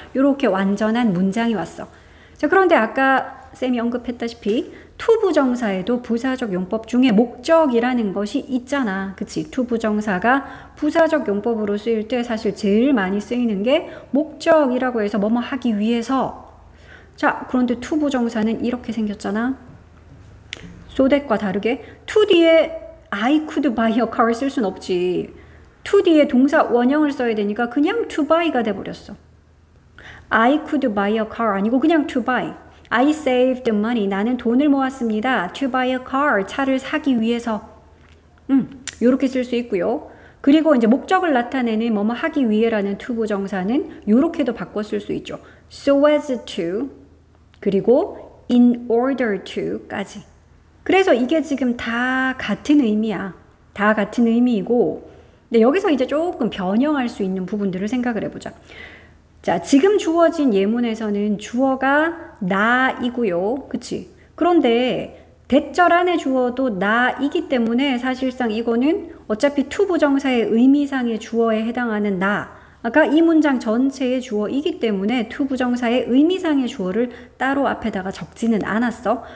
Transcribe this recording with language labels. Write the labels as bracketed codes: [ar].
[ko] 이렇게 완전한 문장이 왔어. 자, 그런데 아까 쌤이 언급했다시피 투부정사에도 부사적 용법 중에 목적이라는 것이 있잖아. 그치? 투부정사가 부사적 용법으로 쓰일 때 사실 제일 많이 쓰이는 게 목적이라고 해서 뭐뭐 하기 위해서. 자, 그런데 투부정사는 이렇게 생겼잖아. so that과 다르게 to 뒤에 [en] I could buy a car [ko] 쓸 순 없지. to 뒤에 동사 원형을 써야 되니까 그냥 to buy가 돼버렸어. [en] I could buy a car [ko] 아니고 그냥 [en] to buy. I saved money. [ko] 나는 돈을 모았습니다. [en] To buy a car. [ko] 차를 사기 위해서. 요렇게 쓸 수 있고요. 그리고 이제 목적을 나타내는 뭐뭐 하기 위해라는 to 부정사는 요렇게도 바꿔 쓸 수 있죠. [en] So as to 그리고 in order to까지. [ko] 그래서 이게 지금 다 같은 의미야. 다 같은 의미이고 근데 여기서 이제 조금 변형할 수 있는 부분들을 생각을 해보자. 자, 지금 주어진 예문에서는 주어가 나이고요. 그치? 그런데 대절 안에 주어도 나이기 때문에 사실상 이거는 어차피 to 부정사의 의미상의 주어에 해당하는 나가 이 문장 전체의 주어이기 때문에 to 부정사의 의미상의 주어를 따로 앞에다가 적지는 않았어.